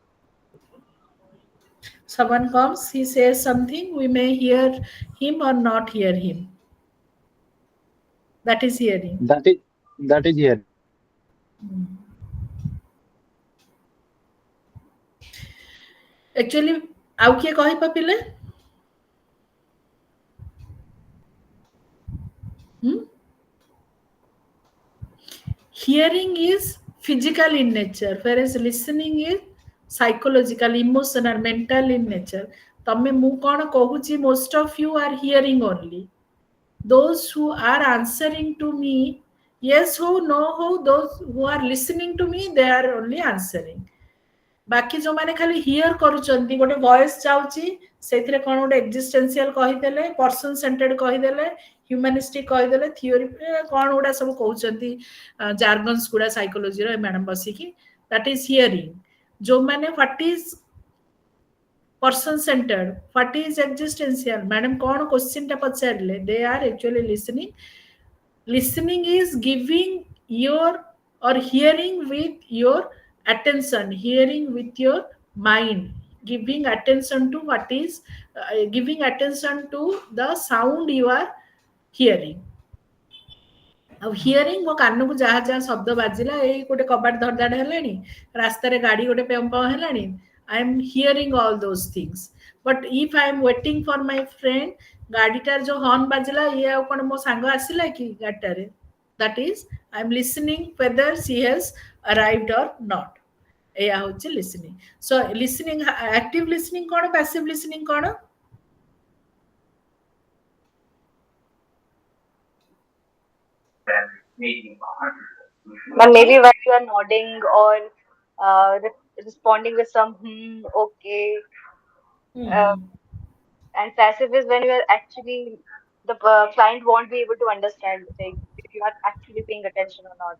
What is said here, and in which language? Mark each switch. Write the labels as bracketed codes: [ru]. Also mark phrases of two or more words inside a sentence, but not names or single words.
[en] Someone comes, he says something, we may hear him or not hear him. That is hearing. That is hearing. Actually, [or] ଆଉ କିଏ କହିବ ପିଲେ? [en] Hearing is physical in nature, whereas listening is psychological, emotional, mental in nature. [or] ତମେ ମୁଁ କଣ କହୁଛି, [en] most of you are hearing only. Those who are answering to me, yes ho, no ho, those who are listening to me, they are only answering. [or] ବାକି ଯୋଉମାନେ ଖାଲି ହିୟର କରୁଛନ୍ତି, ଗୋଟେ ଭଏସ ଯାଉଛି, ସେଇଥିରେ କଣ ଗୋଟେ ଏକ୍ଜିଷ୍ଟେନ୍ସିଆଲ କହିଦେଲେ, [en] person centered [or] କହିଦେଲେ, ହ୍ୟୁମାନିଷ୍ଟିକ କହିଦେଲେ, ଥିଓରି କଣ ଗୁଡା ସବୁ କହୁଛନ୍ତି, ଜାର୍ଗନ୍ସ ଗୁଡା ସାଇକୋଲୋଜିର ଏ ମ୍ୟାଡମ ବସିକି, [en] that is hearing. ଯୋଉମାନେ what is person centered, what is existential, [or] ମ୍ୟାଡମ କଣ କ୍ୱେଶ୍ଚିନ୍ ଟା ପଚାରିଲେ, [en] they are actually listening. Listening is giving your or hearing with your attention, hearing with your mind, giving attention to what is giving attention to the sound you are hearing. [or] ଆଉ ହିୟରିଂ ମୋ କାନକୁ ଯାହା ଯାହା ଶବ୍ଦ ବାଜିଲା, ଏଇ ଗୋଟେ କବାଟ ଧଡଧାଡ ହେଲାଣି, ରାସ୍ତାରେ ଗାଡି ଗୋଟେ ପେଁ ପେଁ ହେଲାଣି, [en] I am hearing all those things. But if I am waiting for my friend, [or] ଗାଡିଟାର ଯୋଉ ହର୍ନ ବାଜିଲା, ଇଏ ଆଉ କଣ ମୋ ସାଙ୍ଗ ଆସିଲା କି ଗାଡିଟାରେ, [en] that is I am listening whether she has arrived or not. [or] ଏଇଆ ହଉଛି listening. [en] So listening, active listening କଣ, passive listening କଣ? But maybe when you are nodding or responding with some okay, uh, and passive is when you are actually the client won't be able to understand like if you are actually paying attention or not.